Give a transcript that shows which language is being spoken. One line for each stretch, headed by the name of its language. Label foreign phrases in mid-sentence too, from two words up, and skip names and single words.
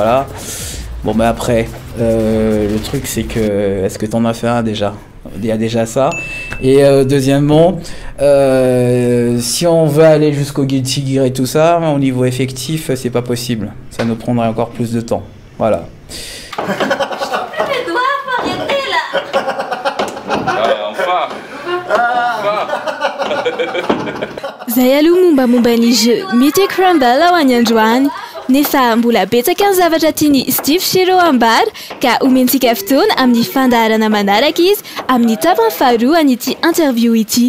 French: » Bon, mais après, le truc c'est que, est-ce que t'en as fait un déjà ? Il y a déjà ça. Et deuxièmement, si on veut aller jusqu'au Guilty Gear et tout ça, au niveau effectif, c'est pas possible. Ça nous prendrait encore plus de temps. Voilà.
Malagasy: Zay aloha mombamomba ny jeu Mythic Rumble ao any androany. Nefa mbola betsaka ny zavatra tiany Steve Shiro ambara ka omentsika fotoana amin'ny fandaharana manaraka izy amin'ny tapany faharoa an'ity interview ity.